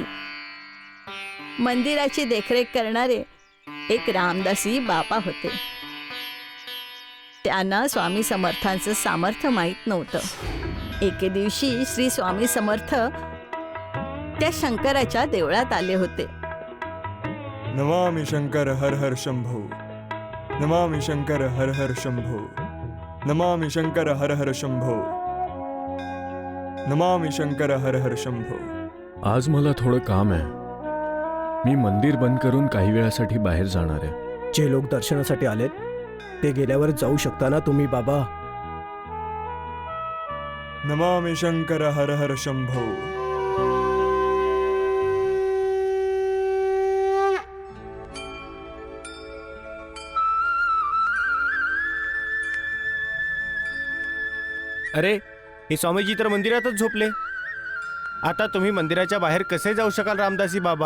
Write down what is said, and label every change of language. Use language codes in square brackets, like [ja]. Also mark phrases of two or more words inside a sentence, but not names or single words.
[mr] मंदिराची देखरेख करणारे एक रामदासी बाबा होते. त्यांना स्वामी समर्थांचं सामर्थ्य माहीत नव्हतं. एके दिवशी श्री स्वामी समर्थ त्या शंकराच्या देवळात आले होते. [sa] नमामि शंकर हर हर शंभो, नमामि शंकर हर हर शंभो, नमामि शंकर हर हर शंभो, नमामि शंकर हर हर शंभो. [mr] आज मला थोडं काम आहे. मी मंदिर बंद करून काही वेळासाठी बाहेर जाणार आहे. जे लोक दर्शनासाठी आलेत ते गेल्यावर जाऊ शकता ना तुम्ही बाबा? [sa] नमामि शंकर हर हर शंभो. [mr] अरे, हे स्वामीजी तर मंदिरातच झोपले. आता तुम्ही मंदिराच्या बाहेर कसे जाऊ शकाल रामदासी बाबा?